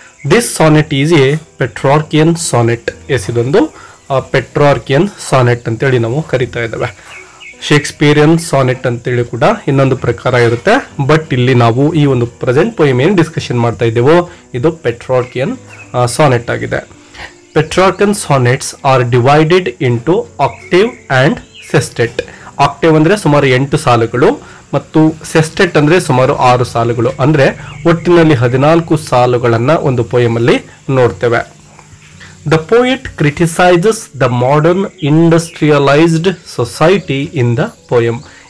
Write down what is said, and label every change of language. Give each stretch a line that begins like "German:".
English: This sonnet is a Petrarchan sonnet.
Kannada: ಇದೊಂದು ಪೆಟ್ರಾರ್ಕಿಯನ್ sonnet ಅಂತೇಳಿ ನಾವು ಕರಿತಾ ಇದ್ದೇವೆ. ಶೇಕ್ಸ್ಪಿಯರಿಯನ್ ಸಾನೆಟ್ ಅಂತೇಳಿ ಕೂಡ ಇನ್ನೊಂದು ಪ್ರಕಾರ ಇರುತ್ತೆ. ಬಟ್ ಇಲ್ಲಿ ನಾವು ಈ ಒಂದು ಪ್ರೆಸೆಂಟ್ ಪೋಯಮ್ ಏನು ಡಿಸ್ಕಷನ್ ಮಾಡ್ತಾ ಇದ್ದೇವೋ ಇದು ಪೆಟ್ರಾರ್ಕಿಯನ್ ಸಾನೆಟ್ ಆಗಿದೆ.
English: Petrarchan sonnets are divided into octave and sestet.
Kannada: Octave ಅಂದರೆ ಸುಮಾರು 8 ಸಾಲುಗಳು ಮತ್ತು ಸೆಸ್ಟೆಟ್ ಅಂದರೆ ಸುಮಾರು 6 ಸಾಲುಗಳು. ಅಂದರೆ ಒಟ್ಟಿನಲ್ಲಿ 14 ಸಾಲುಗಳನ್ನು ಒಂದು ಪೋಯಮಲ್ಲಿ ನೋಡ್ತೇವೆ.
English: The poet criticises the modern industrialised society in the poem.